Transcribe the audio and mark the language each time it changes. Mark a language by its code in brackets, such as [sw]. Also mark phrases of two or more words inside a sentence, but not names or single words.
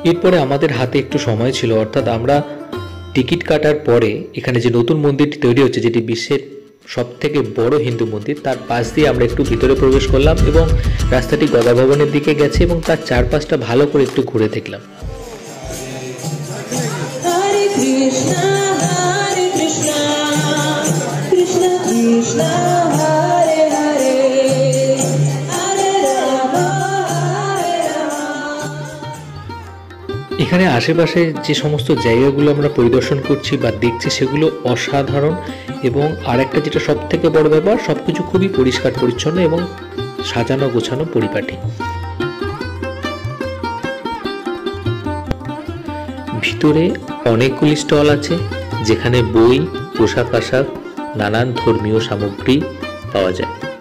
[bn] এরপরে আমাদের হাতে একটু সময় ছিল, অর্থাৎ আমরা টিকিট কাটার পরে এখানে যে নতুন মন্দিরটি তৈরি হচ্ছে, যেটি বিশ্বের সবথেকে বড় হিন্দু মন্দির, তার পাশ দিয়ে আমরা একটু ভিতরে প্রবেশ করলাম এবং রাস্তাটি গদা ভবনের দিকে গেছে এবং তার চারপাশটা ভালো করে একটু ঘুরে দেখলাম। [sa] हरे कृष्ण, कृष्ण कृष्ण, हरे हरे, हरे राम, हरे राम। [bn] এখানে আশেপাশে যে সমস্ত জায়গাগুলো আমরা পরিদর্শন করছি বা দেখছি সেগুলো অসাধারণ, এবং আরেকটা যেটা সব থেকে বড় ব্যাপার, সবকিছু খুবই পরিষ্কার পরিচ্ছন্ন এবং সাজানো গোছানো পরিপাটি। ভিতরে অনেকগুলি স্টল আছে যেখানে বই, পোশাক আশাক, নানান ধর্মীয় সামগ্রী পাওয়া যায়।